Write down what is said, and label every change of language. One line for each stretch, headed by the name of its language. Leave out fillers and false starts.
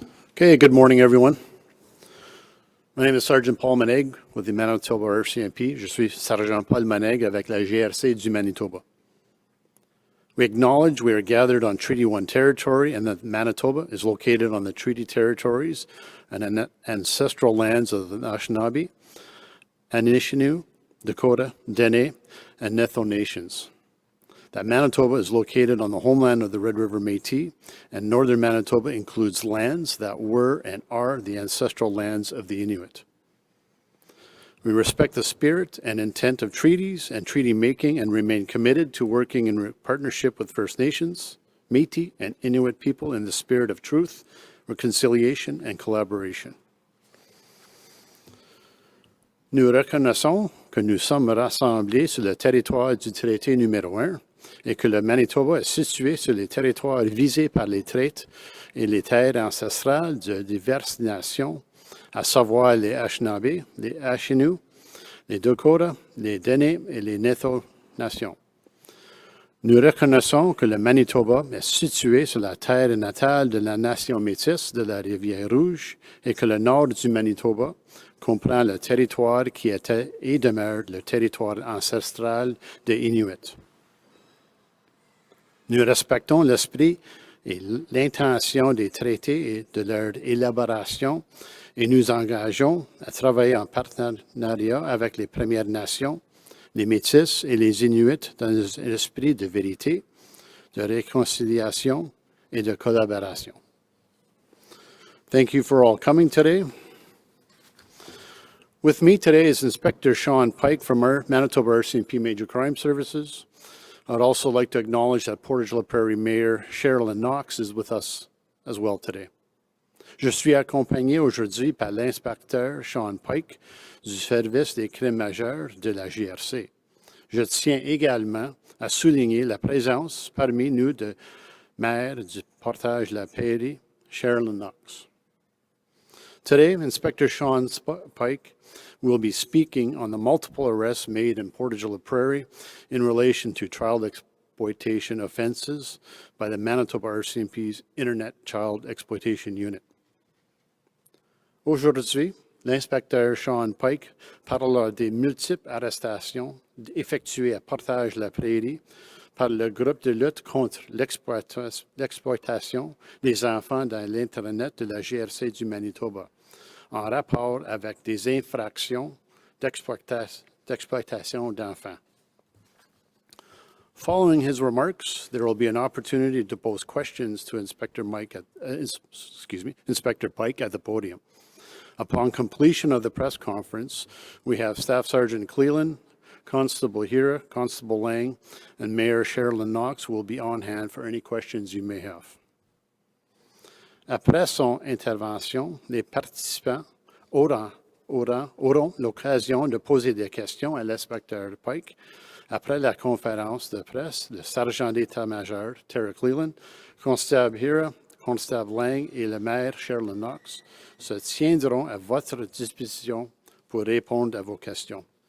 English: Okay, good morning everyone. My name is Sergeant Paul Maneg with the Manitoba RCMP.
French: Je suis Sergent Paul Maneg avec la GRC du Manitoba.
English: We acknowledge we are gathered on Treaty 1 territory and that Manitoba is located on the treaty territories and ancestral lands of the Anishinaabe, Anishinaabe, Dakota, Dene, and Netho nations. That Manitoba is located on the homeland of the Red River Métis, and northern Manitoba includes lands that were and are the ancestral lands of the Inuit. We respect the spirit and intent of treaties and treaty making and remain committed to working in partnership with First Nations, Métis, and Inuit people in the spirit of truth, reconciliation, and collaboration.
French: Nous reconnaissons que nous sommes rassemblés sur le territoire du traité numéro 1 et que le Manitoba est situé sur les territoires visés par les traités et les terres ancestrales de diverses nations, à savoir les Anishinaabe, les Anishinaabe, les Dakota, les Dene et les Netho nations. Nous reconnaissons que le Manitoba est situé sur la terre natale de la nation métisse de la Rivière-Rouge et que le nord du Manitoba comprend le territoire qui était et demeure le territoire ancestral des Inuits. Nous respectons l'esprit et l'intention des traités et de leur élaboration et nous engageons à travailler en partenariat avec les Premières Nations, les Métis et les Inuits dans un esprit de vérité, de réconciliation et de collaboration.
English: Thank you for all coming today. With me today is Inspector Sean Pike from our Manitoba RCMP Major Crime Services. I'd also like to acknowledge that Portage-la Prairie Mayor Sherilyn Knox is with us as well today.
French: Je suis accompagné aujourd'hui par l'inspecteur Sean Pike du Service des crimes majeurs de la GRC. Je tiens également à souligner la présence parmi nous de maire du Portage-la Prairie, Sherilyn Knox.
English: Today, Inspector Sean Pike will be speaking on the multiple arrests made in Portage-la Prairie in relation to child exploitation offenses by the Manitoba RCMP's Internet Child Exploitation Unit.
French: Aujourd'hui, l'inspecteur Sean Pike parlera des multiples arrestations effectuées à Portage-la Prairie par le groupe de lutte contre l'exploitation des enfants dans l'Internet de la GRC du Manitoba, en rapport avec des infractions d'exploitation d'enfants.
English: Following his remarks, there will be an opportunity to pose questions to Inspector Pike at the podium. Upon completion of the press conference, we have Staff Sergeant Cleland, Constable Hira, Constable Lang, and Mayor Sherilyn Knox who will be on hand for any questions you may have.
French: Après son intervention, les participants auront l'occasion de poser des questions à l'inspecteur Pike. Après la conférence de presse, le sergent d'état-major Terry Cleland, Constable Hira, Constable Lang et le maire Sherilyn Knox se tiendront à votre disposition pour répondre à vos questions.